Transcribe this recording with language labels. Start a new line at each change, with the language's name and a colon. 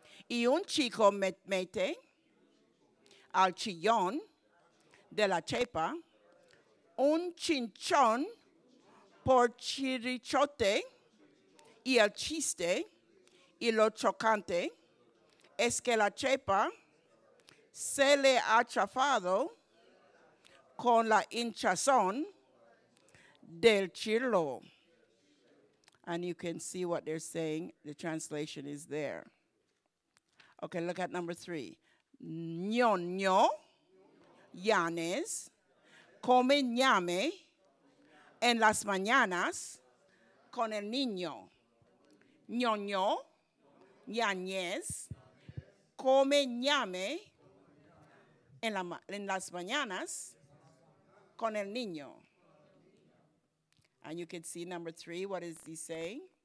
Spanish: Y un chico mete al chillón de la chepa un chinchón por chirichote, y el chiste y lo chocante es que la chepa se le ha chafado con la hinchazón del chirlo.
English: And you can see what they're saying. The translation is there. Okay, look at number 3.
Spanish: Ñoño, Yanes, come ñame en las mañanas con el niño. Ñoño, Yañez, come ñame en las mañanas con el niño.
English: And you can see number 3, what is he saying?